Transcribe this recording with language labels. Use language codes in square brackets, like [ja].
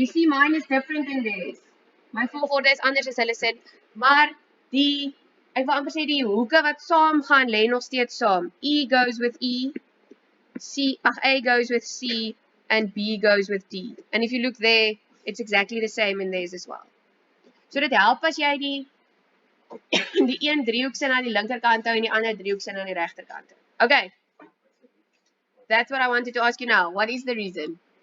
[en] You see mine is different than theirs. [af] My volgorde is anders as hulle sit, maar ek wil amper sê die hoeke wat saam gaan lê nog steeds saam. [en] E goes with E, A goes with C, and B goes with D. And if you look there, it's exactly the same in theirs as well. [af] So dit help as jy die een driehoek sin aan die linkerkant hou en die ander driehoek sin aan die regterkant hou. Okay. [en] That's what I wanted to ask you now. What is the reason?